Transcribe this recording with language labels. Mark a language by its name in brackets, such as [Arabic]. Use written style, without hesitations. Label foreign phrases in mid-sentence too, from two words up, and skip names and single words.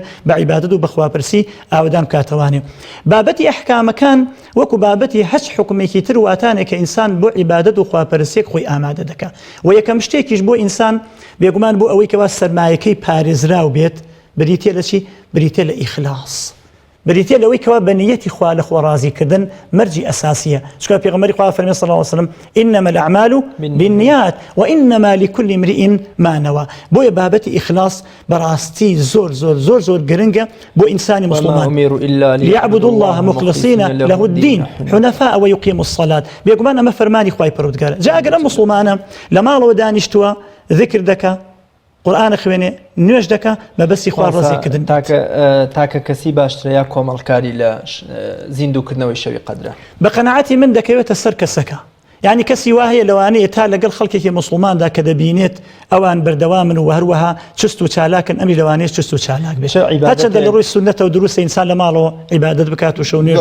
[Central Kurdish] بە عیبادەت و بە خواپەرسی ئاوەدان کاتەوانێ بابەتی ئەحکامەکان وەکو بابەتی هەچ حکومێکی تر واتانێک کە ئینسان بۆ عیبادەت و خواپەرسیەک خۆی ئامادە دەکات و یەکەم شتێکیش بۆ ئینسان بێگومان بۆ ئەوەی کەوا سەرمایەکەی پارێزراو بێت بریتێ لە چی بریتێ لە ئیخلاص بریتێ لەوەی کەوا بە نیەتی خوا لە خۆ ڕازیکردن مەرجی ئەساسیە چونکە پێغەمبەری خوا فەرمێ [Arabic] صلی الله عليه وسلم إنما الأعمال بالنيات وإنما لكل امرئ ما نوى [Central Kurdish] بۆیە بابەتی ئیخلاص بەڕاستی زۆر گرنگە بۆ ئینسانی مسلمان [Arabic] ليعبدوا الله مخلصين له الدين حنفاء ويقيموا الصلاة [Central Kurdish] بێگومان ئەمە فەرمانی خوای پەروەردگارە جا ئەگەر ئەم مسلمانە لە ماڵەوە دانیشتووە ذکر دەکا قورئان خوێنێ نوێژ دەکا بەبەستی خوا ڕازیکردن تاکە کەسی باشترە یا کۆمەڵکاری لە زیندووکردنەوەی شەوی قەدرە بە قەناعەتی من دەکەوێتە سەر کەسەکە یعنی کەسی وایە لەوانەیە تا لەگەڵ خەڵکێکی مسلماندا کە دەبینێت ئەوان بەردەوامن و هەروەها چست و چالاکن ئەمی لەوانەیە چست و چالاک بێت هەرچەندە لە ڕووی سونەتە و دروستە ئینسان لە ماڵەوە عیبادەت بکات و شەو نوێژ